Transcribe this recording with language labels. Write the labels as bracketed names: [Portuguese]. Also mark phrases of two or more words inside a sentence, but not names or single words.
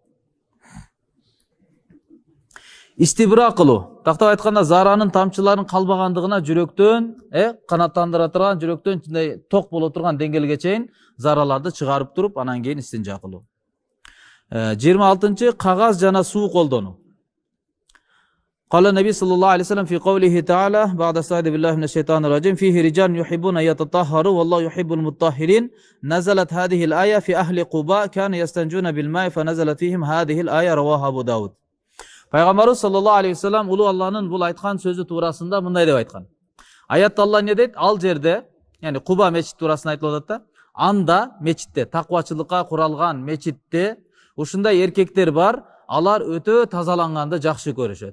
[Kyrgyz] Истибра кылуу. Тактап айтканда, заранын тамчыларын калбагандыгына жүрөктөн, канаттандыра турган, жүрөктөн чындай ток боло турган деңгээлге чейин зараларды чыгарып туруп, анан кийин истинжа кылуу. 26-чы кагаз жана суу колдонуу. [Arabic] قال النبي صلى الله عليه وسلم في قوله تعالى بعد استعاذ بالله من الشيطان الرجيم فيه رجال يحبون أن يتطهروا والله يحب المطهرين نزلت هذه الآية في أهل قباء كانوا يستنجون بالماء فنزلت فيهم هذه الآية رواه أبو داود. [Kyrgyz] Пайгамбарыбыз [Arabic] صلى الله عليه وسلم [Kyrgyz] улуу Алланын бул айткан сөзү туурасында мындай деп айткан. Аятта Алла эмне дейт? Ал жерде, яни Куба мечит туурасында айтылып атат да, анда мечитте, таквачылыкка куралган мечитте ушундай эркектер бар, алар өтө тазаланганды жакшы көрүшөт.